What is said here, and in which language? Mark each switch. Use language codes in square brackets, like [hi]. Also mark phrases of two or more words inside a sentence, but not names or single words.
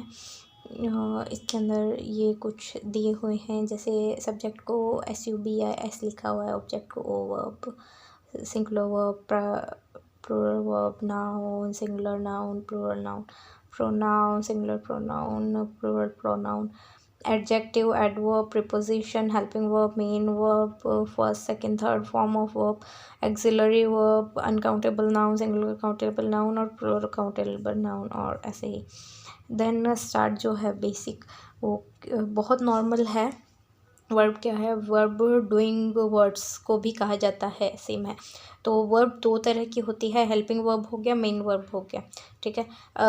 [hi] इसके अंदर ये कुछ दिए हुए हैं, जैसे सब्जेक्ट को SUB या S लिखा हुआ है, ऑब्जेक्ट को [en] O verb, singular verb, plural verb, noun, singular noun, plural noun, pronoun, singular pronoun, plural pronoun, adjective, adverb, preposition, helping verb, main verb, first, second, third form of verb, auxiliary verb, uncountable noun, singular countable noun और plural countable noun, [hi] और ऐसे ही। [en] then start [hi] जो है बेसिक, वो बहुत नॉर्मल है। वर्ब क्या है? [en] verb doing words [hi] को भी कहा जाता है, सेम है। तो वर्ब 2 तरह की होती है, [en] helping verb [hi] हो गया, [en] main verb [hi] हो गया, ठीक है।